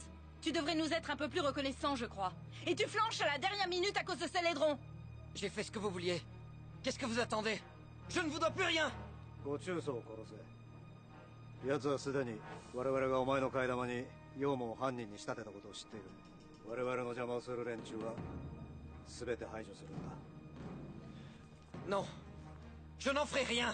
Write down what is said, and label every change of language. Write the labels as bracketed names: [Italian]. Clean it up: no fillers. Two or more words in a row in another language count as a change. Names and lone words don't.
[French] Tu devrais nous être un peu plus reconnaissants, je crois. Et tu flanches à la dernière minute à cause de ce laidron. J'ai fait ce que vous vouliez. Qu'est-ce que vous attendez? Je ne vous dois plus rien. [Japanese] ご中曹を殺せ。奴はすでに我々がお前の替え玉にヨウムを犯人に仕立てたことを知っている。我々の邪魔をする連中は全て排除するんだ。 [French] Non, je n'en ferai rien.